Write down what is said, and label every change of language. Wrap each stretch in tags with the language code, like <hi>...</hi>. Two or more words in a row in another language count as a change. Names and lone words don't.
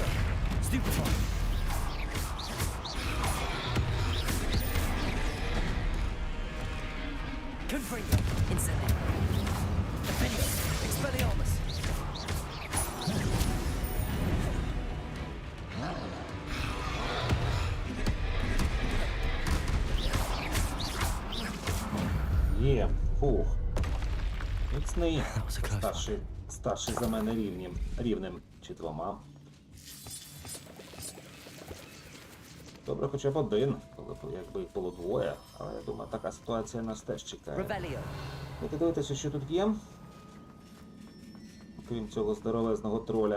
<la>Stupefy. Confringo. Incendio. Defender. Expelliarmus.</la> <uk>Є. Фух. Міцний.</uk> <en>That was a close one.</en> <uk>Старший за мене рівнем чи двома. Добре, хоча б один, коли б якби їх було двоє, але я думаю, така ситуація нас теж чекає.</uk> <la>Revelio.</la> <uk>Давайте дивитися, що тут є. Крім цього здоровезного троля.</uk>